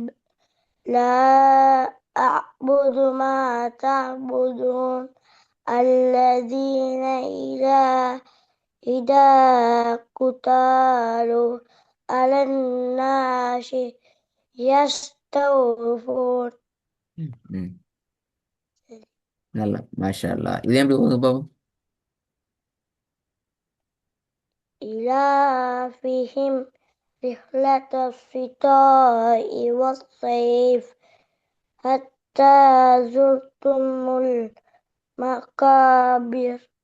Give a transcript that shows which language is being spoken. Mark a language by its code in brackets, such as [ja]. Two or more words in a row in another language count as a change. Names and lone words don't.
[ar] لا أعبد ما تعبدون. الذين إذا قتالوا على الناس يستوفون. [ta] ம். ம். நல்லா, [ar] ما شاء الله. [ta] இது எப்படி ஓதுங்க பாப்போம்? [ar] إلافهم رحلة الشتاء والصيف حتى زرتم المقابر.